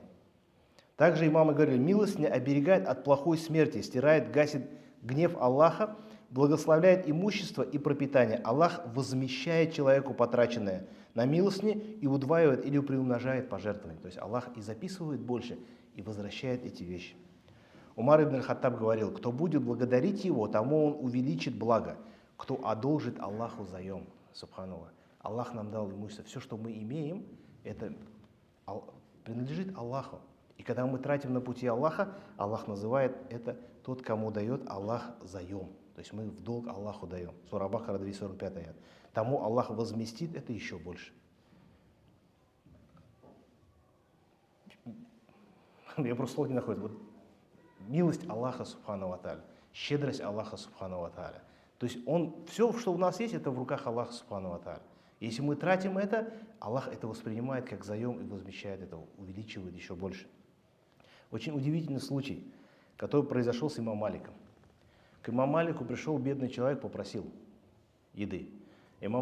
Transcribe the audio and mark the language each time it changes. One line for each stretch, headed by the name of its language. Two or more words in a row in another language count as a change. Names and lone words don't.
Russian: Также имамы говорили, милостыня оберегает от плохой смерти, стирает, гасит гнев Аллаха, благословляет имущество и пропитание. Аллах возмещает человеку потраченное на милостыне и удваивает или приумножает пожертвования. То есть Аллах и записывает больше, и возвращает эти вещи. Умар ибн аль-Хаттаб говорил, кто будет благодарить его, тому он увеличит благо. Кто одолжит Аллаху заем, субханаллах. Аллах нам дал имущество. Все, что мы имеем, это принадлежит Аллаху. И когда мы тратим на пути Аллаха, Аллах называет это тот, кому дает Аллах заем. То есть мы в долг Аллаху даем. Сура Бакара 245 аят. Тому Аллах возместит это еще больше. Я просто слов не нахожу. Вот милость Аллаха
Arabic: سبحانه وتعالى,
Russian: щедрость Аллаха
Arabic: سبحانه وتعالى.
Russian: То есть все, что у нас есть, это в руках Аллаха
Arabic: سبحانه وتعالى.
Russian: Если мы тратим это, Аллах это воспринимает как заем и возмещает это, увеличивает еще больше. Очень удивительный случай, который произошел с имамом Маликом. К имаму Малику пришел бедный человек, попросил еды.